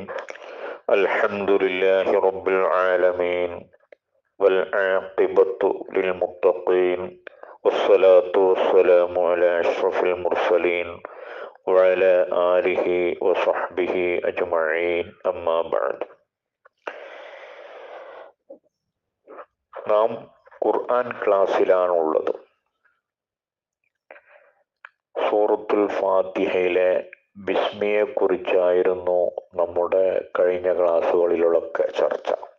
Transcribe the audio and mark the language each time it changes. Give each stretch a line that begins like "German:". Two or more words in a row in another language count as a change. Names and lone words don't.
Arabic: الحمد لله رب العالمين والعاقبة للمتقين والصلاة والسلام على أشرف المرسلين وعلى آله وصحبه أجمعين أما بعد.
Malayalam: നാം ഖുർആൻ ക്ലാസ്സിലാണുള്ളത്. സൂറത്തുൽ ഫാത്തിഹയിലെ ബിസ്മിയെ കുറിച്ചായിരുന്നു നമ്മുടെ കഴിഞ്ഞ ക്ലാസ്സുകളിലൊക്കെ ചർച്ച.